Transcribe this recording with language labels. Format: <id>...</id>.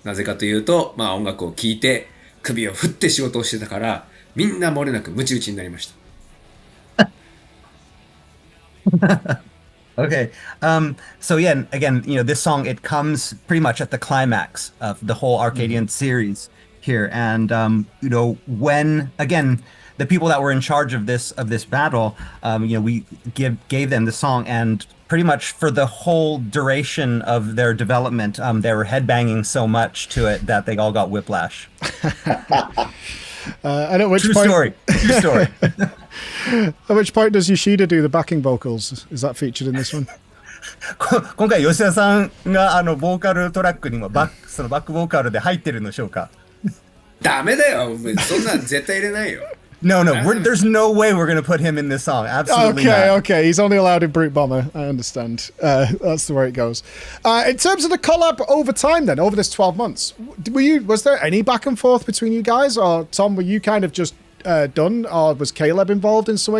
<ja>なぜかというと、音楽を聴いて首を振って仕事をしてたから、みんな漏れなくムチ打ちになりました。</ja> <en>Okay. So yeah, again, this song, it comes pretty much at the climax of the whole Arcadian series here. And, when, again, the people that were in charge of this battle, we gave them the song, and pretty much for the whole duration of their development, they were headbanging so much to it that they all got whiplash. And at which True point... story. At which point does Yoshida do the backing vocals? Is that featured in this one?</en> <ja>今回吉田さんがボーカルトラックにもそのバックボーカルで入ってるのでしょうか？ダメだよ。そんなん絶対入れないよ。</ja> <en>No, there's no way we're going to put him in this song. Absolutely not. Okay. He's only allowed in Brute Bomber. I understand. That's the way it goes. In terms of the collab over time then, over this 12 months, was there any back and forth between you guys? Or Tom, were you kind of just done? Or was Caleb involved in some way?</en>